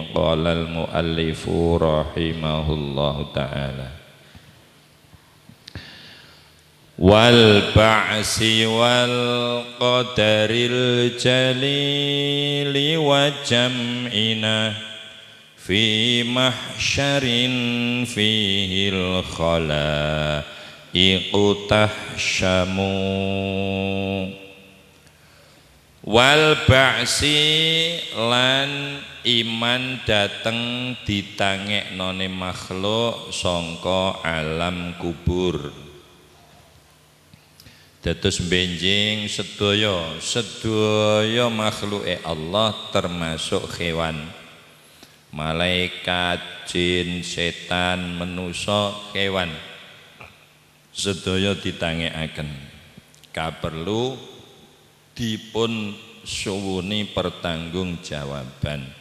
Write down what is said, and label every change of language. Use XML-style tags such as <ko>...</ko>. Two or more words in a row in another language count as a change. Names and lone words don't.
<ar>قال المؤلف رحمه الله تعالى والبعث والقدر الجليل وجمعنا في محشر فيه الخلائق تحشم والبعث</ar> <jv>lan iman dateng ditangeknone makhluk sangka alam kubur. Dados benjing sedaya makhluke Allah termasuk hewan, malaikat, jin, setan, manusa, kewan sedaya ditangekaken kaperlu dipun suwuni pertanggungjawaban.</jv>